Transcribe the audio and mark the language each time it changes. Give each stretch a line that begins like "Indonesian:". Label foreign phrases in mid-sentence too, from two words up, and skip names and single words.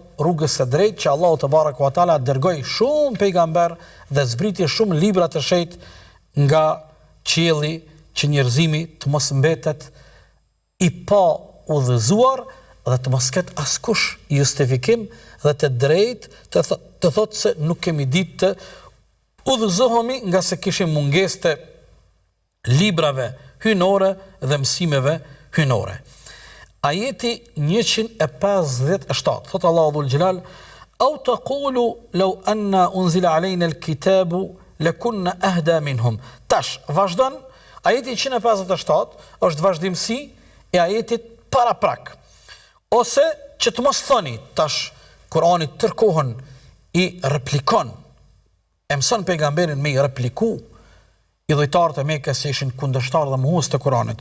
Albanian: rrugës së drejtë që Allahu
Arabic: تبارك وتعالى
Albanian: dërgoi shumë pejgamber dhe zbriti shumë libra të shenjtë nga qielli, që njerëzimi të mos mbetet i pa udhëzuar dhe të mos ketë askush justifikim dhe të drejtë të thotë se nuk kemi ditë të udhëzohemi nga se kishim mungesë të librave hynore dhe mësimeve hynore. Ajeti 157, thot Allahu
Arabic: ذو الجلال, أو تقولوا لو أنا أنزل علينا الكتاب لكنا أهدى منهم.
Albanian: Tash, vazhdon, ajeti 157 është vazhdimsi e ajetit paraprak. Ose që të mos thoni, tash, Kurani tërkohën i replikon, e mëson pejgamberin me i repliku, i dhujtarët e Mekës që ishin kundërshtar dhe mohues të Kuranit.